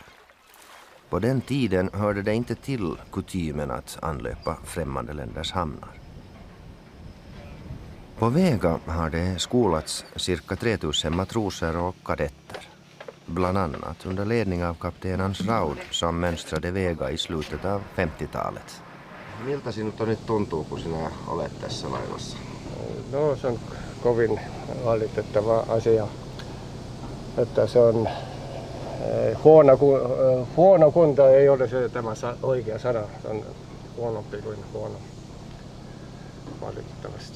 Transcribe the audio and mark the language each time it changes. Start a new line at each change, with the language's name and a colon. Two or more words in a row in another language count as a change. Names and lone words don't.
Swedish: På den tiden hörde det inte till kutymen att anlöpa främmande länders hamnar. På Vega har det skolats cirka 3000 matroser och kadetter. Bland annat under ledning av kapten Hans Raud som mönstrade Vega i slutet av 50-talet.
Finnish: Miltä sinut nyt tuntuu, kun sinä olet tässä laivassa? No, se on kovin valitettava asia, että se on huono kunto, ei ole se tämä oikea sana, se on huonompi kuin huono, valitettavasti.